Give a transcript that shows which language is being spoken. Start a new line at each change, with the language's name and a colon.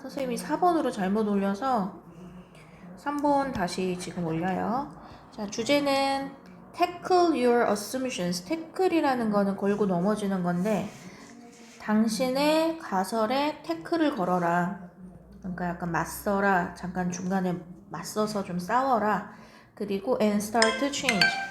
Korean: 선생님이 4번으로 잘못 올려서 3번 다시 지금 올려요. 자, 주제는
English: tackle your assumptions.
Korean: tackle이라는 거는 걸고 넘어지는 건데 당신의 가설에 태클을 걸어라. 그러니까 약간 맞서라. 잠깐 중간에 맞서서 좀 싸워라. 그리고
English: and start to change.